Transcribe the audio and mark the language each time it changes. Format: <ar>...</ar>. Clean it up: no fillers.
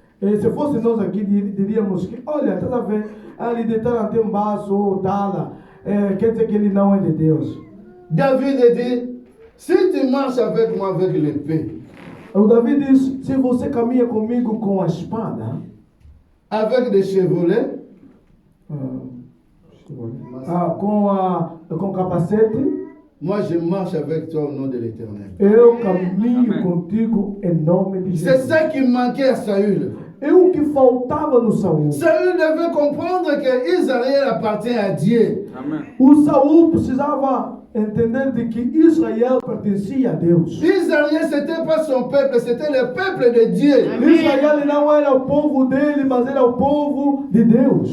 <pt>Se fosse nós aqui, diríamos que, olha, está a ver, ele deitar até um baço, dá-la, quer dizer que ele não é de Deus.</pt> <fr>David dit, si tu marches avec moi avec l'épée,</fr> <pt>O David diz, se você caminha comigo com a espada,</pt> <fr>avec des chevrolets,</fr> <pt>com capacete,</pt> <fr>moi je marche avec toi au nom de l'Éternel.</fr> <pt>eu caminho contigo em nome de</pt> <fr>C'est</fr> <pt>Jesus.</pt> <fr>ça qui manquait à Saül.</fr> <pt>É o que faltava no Saul.</pt> <fr>Saül devait comprendre que Israël appartient à Dieu.</fr> <pt>O Saul precisava entender de que Israel pertencia a Deus.</pt> <fr>Israël, ce n'était pas son peuple, c'était le peuple de Dieu.</fr> <pt>Israel não era o povo dele, mas era o povo de Deus.</pt>